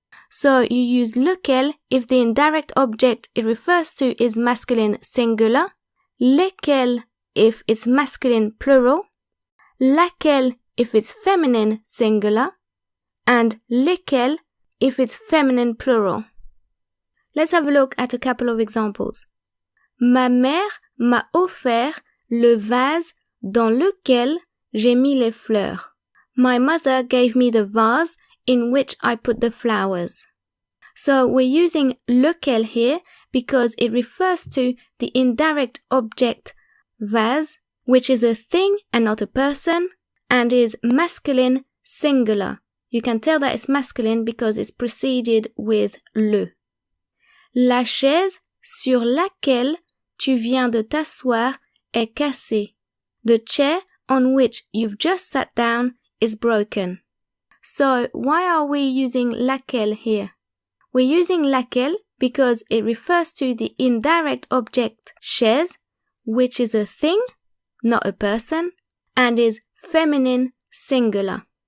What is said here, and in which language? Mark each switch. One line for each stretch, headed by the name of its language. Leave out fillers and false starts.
English: So you use lequel if the indirect object it refers to is masculine singular, lesquels if it's masculine plural, laquelle if it's feminine singular, and lesquels if it's feminine plural. Let's have a look at a couple of examples.
French: Ma mère m'a offert le vase dans lequel j'ai mis les fleurs.
English: My mother gave me the vase in which I put the flowers. So we're using lequel here because it refers to the indirect object vase, which is a thing and not a person, and is masculine singular. You can tell that it's masculine because it's preceded with le.
French: La chaise sur laquelle tu viens de t'asseoir est cassée.
English: The chair on which you've just sat down is broken. So why are we using laquelle here? We're using laquelle because it refers to the indirect object chaise, which is a thing, not a person, and is feminine singular.